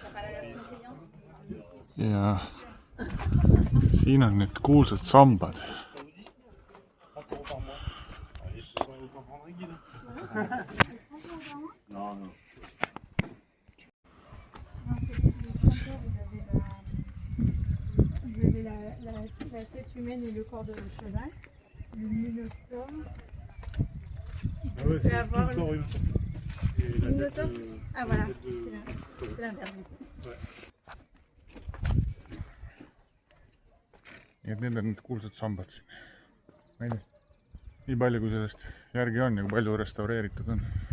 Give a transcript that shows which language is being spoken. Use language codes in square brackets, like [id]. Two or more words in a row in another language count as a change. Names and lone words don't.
[et] ja siin on need kuulsad sambad. [fr] Vous avez la tête humaine et le corps de cheval. Le minotaure. Ah ouais, c'est tout le corps humain. Et la Minotaure. tête, Ah voilà, la tête c'est l'inverse du coup. Ouais. [et] nii et need on need kuulsad sambad siin. nii palju, kui sellest järgi on ja kui palju restaureeritud on.